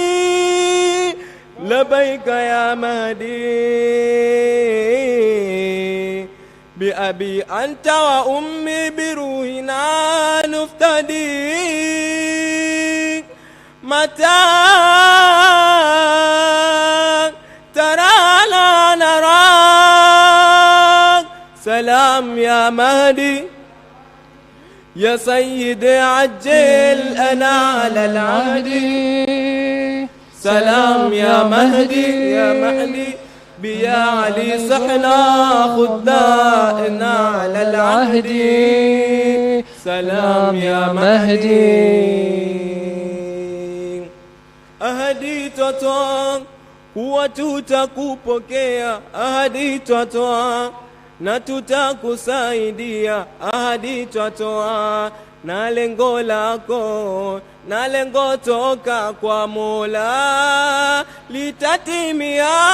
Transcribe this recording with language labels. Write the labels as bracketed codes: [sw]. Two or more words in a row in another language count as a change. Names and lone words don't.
[ar] لبيك يا مهدي بأبي أنت وأمي بروحنا نفتدي متى ترانا نراك سلام يا مهدي يا سيدي عجل أنا على العهد سلام يا مهدي يا مهدي بيا علي صحنا خذنا على العهد سلام يا مهدي [sw] ahadi twatoa kuwa tutakupokea, ahadi twatoa na tutakusaidia, ahadi twatoa na lengo lako na lengo toka kwa Mola litatimia,